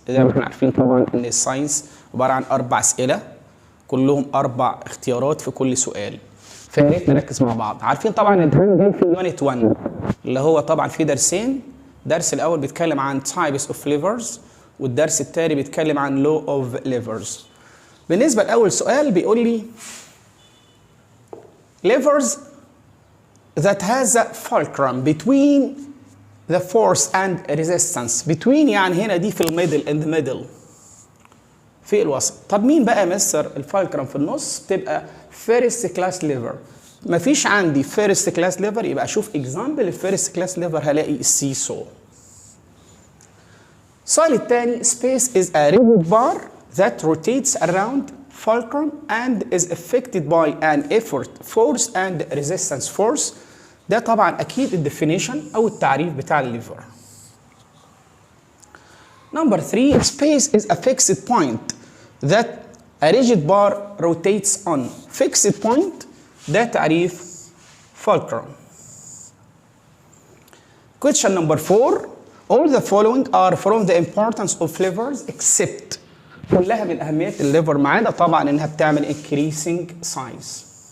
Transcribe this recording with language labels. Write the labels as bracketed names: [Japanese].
[Arabic] زي ما احنا عارفين طبعا إن الساينس عبارة عن 4 أسئلة، كلهم 4 اختيارات في كل سؤال. فيا ريت نركز مع بعض. عارفين طبعا الامتحان جاي في يونت 1 اللي هو طبعا فيه درسين. الدرس الأول بيتكلم عن [English] types of levers، [Arabic] والدرس الثاني بيتكلم عن [English] law of levers. [Arabic] بالنسبة لأول سؤال بيقول لي [English] levers that has a fulcrum between the force and resistance. [Arabic] between يعني هنا دي في الميدل، [English] in the middle، [Arabic] في الوسط. طب مين بقى مستر الفالكرم في النص؟ تبقى [English] first class lever. [Arabic] مفيش عندي [English] first class lever، [Arabic] يبقى أشوف example الفيرست كلاس lever هلاقي السي سو. [English] السؤال الثاني space is a rigid bar that rotates around fulcrum and is affected by an effort force and resistance force. [Arabic] ده طبعا اكيد الديفينيشن او التعريف بتاع الليفر. [English] Number 3 space is a fixed point that a rigid bar rotates on. fixed point [Arabic] ده تعريف fulcrum. [English] Question number 4 all the following are from the importance of levers except. [Arabic] كلها من أهمية الليفر ما عدا طبعا إنها بتعمل [English] increasing size.